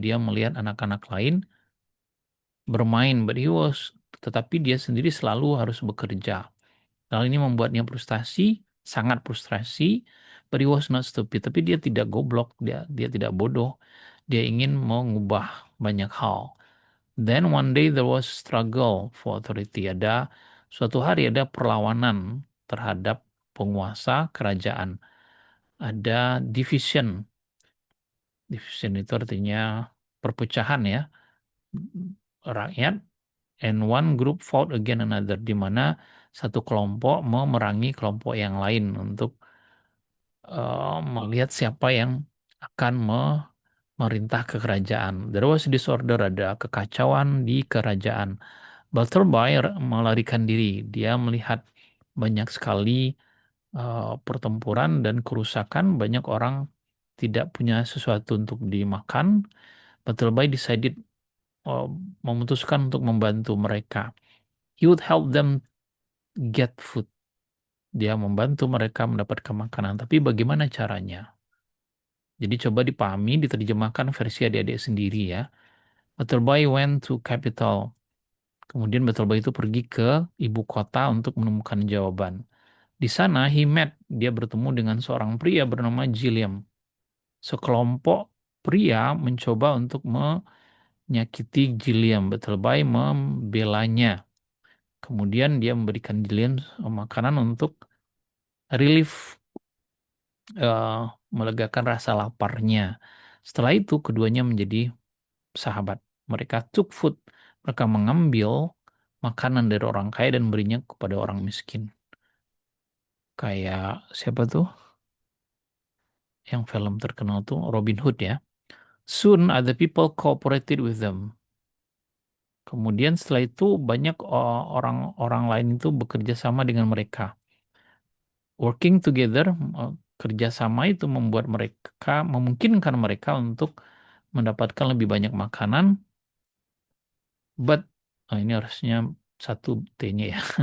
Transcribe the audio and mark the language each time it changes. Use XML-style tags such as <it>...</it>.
<id>Dia melihat anak-anak lain bermain, tetapi dia sendiri selalu harus bekerja. Hal ini membuatnya frustasi, sangat frustasi.</id> <en>But he was not stupid.</en> <id>Tapi dia tidak goblok, dia tidak bodoh. Dia ingin mengubah banyak hal.</id> <en>Then one day there was struggle for authority.</en> <id>Suatu hari ada perlawanan terhadap penguasa kerajaan. Ada division. Division itu artinya perpecahan ya. Rakyat</id> <en>and one group fought against another,</en> <id>di mana satu kelompok memerangi kelompok yang lain untuk melihat siapa yang akan memerintah ke kerajaan.</id> <en>There was disorder,</en> <id>ada kekacauan di kerajaan. Baltherby melarikan diri. Dia melihat banyak sekali pertempuran dan kerusakan. Banyak orang tidak punya sesuatu untuk dimakan. Baltherby decided uh, memutuskan untuk membantu mereka.</id> <en>He would help them get food.</en> <id>Dia membantu mereka mendapatkan makanan. Tapi bagaimana caranya? Jadi coba dipahami, diterjemahkan versi adik-adik sendiri ya.</id> <en>Battleby went to capital.</en> <id>Kemudian Battleby itu pergi ke ibu kota untuk menemukan jawaban. Di sana dia bertemu dengan seorang pria bernama Gilliam. Sekelompok pria mencoba untuk menyakiti Gilliam. Battleby membelanya. Kemudian dia memberikan Gilliam makanan untuk relief, eh, melegakan rasa laparnya. Setelah itu keduanya menjadi sahabat. Mereka</id> <en>took food.</en> <id>Mereka mengambil makanan dari orang kaya dan berinya kepada orang miskin. Kayak siapa tuh? Yang film terkenal tuh Robin Hood ya.</id> <en>Soon other people cooperated with them.</en> <id>Kemudian setelah itu banyak orang-orang lain itu bekerja sama dengan mereka. Working together, kerjasama itu membuat mereka, memungkinkan mereka untuk mendapatkan lebih banyak makanan, but ini harusnya satu T-nya ya.</id>